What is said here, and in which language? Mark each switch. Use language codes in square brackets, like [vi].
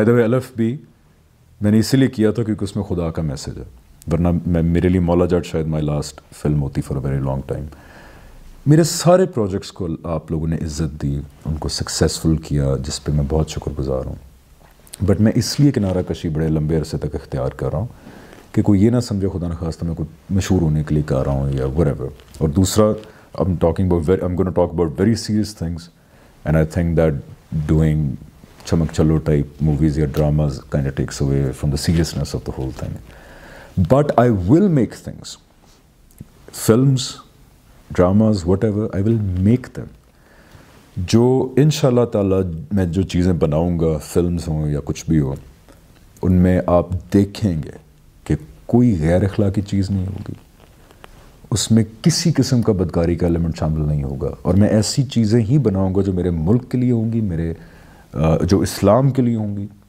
[ur] By the وے الف بھی میں نے اسی لیے کیا تھا کیونکہ اس میں خدا کا میسج ہے، ورنہ میرے لیے مولا جٹ شاید مائی لاسٹ فلم ہوتی for a very long time. میرے سارے پروجیکٹس کو آپ لوگوں نے عزت دی، ان کو سکسیزفل کیا، جس پہ میں بہت شکر گزار ہوں. بٹ میں اس لیے کنارہ کشی بڑے لمبے عرصے تک اختیار کر رہا ہوں کہ کوئی یہ نہ سمجھے خدا نخواستہ میں کوئی مشہور ہونے کے لیے کر رہا ہوں یا [en] whatever. [ur] اور دوسرا [en] I'm going to talk about very serious things, and I think that doing chamak chalo type movies or dramas kind of takes away from the seriousness of the whole thing. But I will make things, films, dramas, whatever, I will make them. [ur] جو انشاءاللہ تعالیٰ میں جو چیزیں بناؤں گا، films ہوں یا کچھ بھی ہو، ان میں آپ دیکھیں گے کہ کوئی غیر اخلاقی چیز نہیں ہوگی، اس میں کسی قسم کا بدکاری کا ایلیمنٹ شامل نہیں ہوگا. اور میں ایسی چیزیں ہی بناؤں گا جو میرے ملک کے لیے ہوں گی، میرے جو اسلام کے لیے ہوں گی.